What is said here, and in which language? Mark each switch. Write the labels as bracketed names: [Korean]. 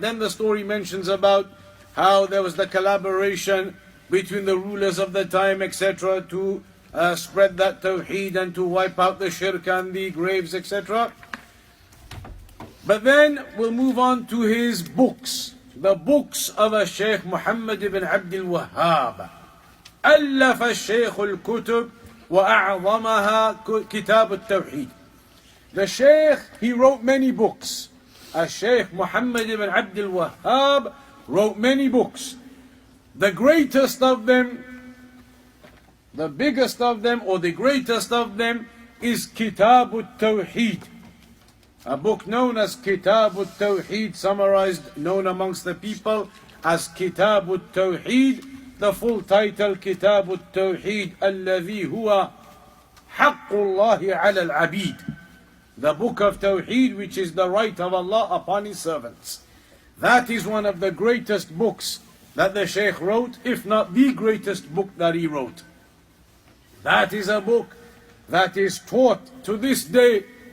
[English] Then the story mentions about how there was the collaboration between the rulers of the time, etc., to spread that tawheed and to wipe out the shirk and the graves, etc. But then we'll move on to his books, the books of Shaykh Mohammed ibn Abdul Wahaab. [Arabic] ألف الشيخ الكتب وأعظمها كتاب التوحيد. [English] The Shaykh, he wrote many books. Shaykh Mohammed ibn Abdul Wahaab wrote many books. The greatest of them, the biggest of them, or the greatest of them is Kitab al-Tawheed. A book known as Kitab al-Tawheed, summarized, known amongst the people as Kitab al-Tawheed. The full title, [Arabic] Kitab al-Tawheed, الذي هو حق الله على العبيد. [English] The book of Tawheed, which is the right of Allah upon His servants. That is one of the greatest books that the Shaykh wrote, if not the greatest book that he wrote. That is a book that is taught to this day.